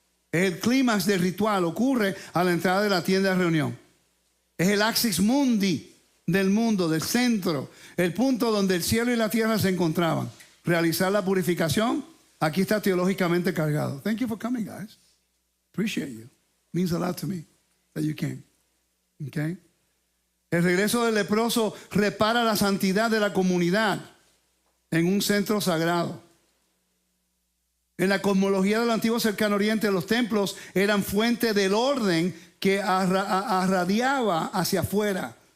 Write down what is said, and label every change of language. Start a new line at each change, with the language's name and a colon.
Spanish: Es el clímax del ritual, ocurre a la entrada de la tienda de reunión. Es el axis mundi del mundo, del centro, el punto donde el cielo y la tierra se encontraban. Realizar la purificación, aquí está teológicamente cargado.
English: Thank you for coming, guys. Appreciate you. Means a lot to me that you came. Okay.
Spanish: El regreso del leproso repara la santidad de la comunidad en un centro sagrado. En la cosmología del antiguo cercano oriente, los templos eran fuente del orden que irradiaba hacia afuera.